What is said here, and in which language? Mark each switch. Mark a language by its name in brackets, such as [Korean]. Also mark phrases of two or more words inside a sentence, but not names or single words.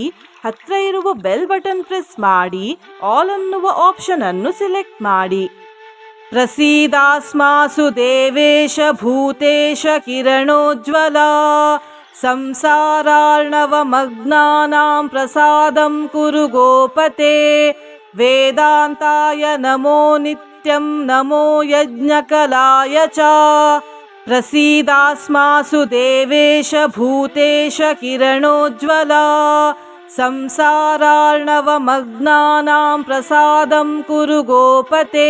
[Kannada] ಹತ್ರ ಇರುವ [English] bell button press [Kannada] ಮಾಡಿ. ಆಲ್ ಅನ್ನುವ ಆಪ್ಷನ್ ಅನ್ನು ಸೆಲೆಕ್ಟ್ ಮಾಡಿ. [Sanskrit] ಪ್ರಸೀದಾಸ್ಮಾಸು ದೇವೇಶ ಭೂತೇಶ ಕಿರಣೋಜ್ವಲ ಸಂಸಾರಾರ್ಣವಮಗ್ನಾನಾಂ ಪ್ರಸಾದಂ ಕುರು ಗೋಪತೆ. ವೇದಾಂತಾಯ ನಮೋ ನಿತ್ಯಂ ನಮೋ ಯಜ್ಞಕಲಾಯ ಚ. ಪ್ರಸೀದಾಸ್ಮಾಸು ದೇವೇಶ ಭೂತೇಶ ಕಿರಣೋಜ್ವಲ ಸಂಸಾರಾರ್ಣವಮಗ್ನಾನಾಂ ಪ್ರಸಾದಂ ಕುರು ಗೋಪತೆ.